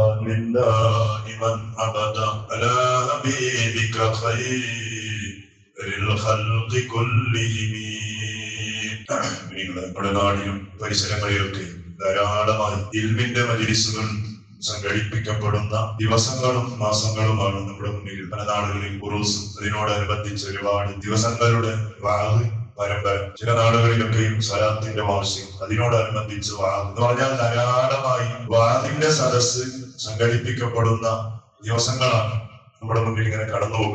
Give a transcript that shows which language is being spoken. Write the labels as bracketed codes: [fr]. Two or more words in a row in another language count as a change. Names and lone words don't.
[ar] من دائما أبدا على حبيبك خير الخلق كلهم. [ml] നമ്മുടെ നാടിലും പരിസരങ്ങളിലൊക്കെ ധാരാളമായി ഇൽമിന്റെ മജ്‌ലിസുകൾ സംഘടിപ്പിക്കപ്പെടുന്ന ദിവസങ്ങളും മാസങ്ങളുമാണ് നമ്മുടെ മുന്നിൽ. പല നാടുകളിൽ ഉറൂസ്, അതിനോടനുബന്ധിച്ച് ഒരുപാട് ദിവസങ്ങളുടെ വാഹ് പരമ്പര, ചില നാടുകളിലൊക്കെയും സ്വലാത്തിന്റെ വാർഷികം, അതിനോടനുബന്ധിച്ച് വാഹ് എന്ന് പറഞ്ഞാൽ ധാരാളമായി വാഹിന്റെ സദസ്സ് സംഘടിപ്പിക്കപ്പെടുന്ന ദിവസങ്ങളാണ് നമ്മുടെ മുന്നിൽ ഇങ്ങനെ കടന്നു പോകും.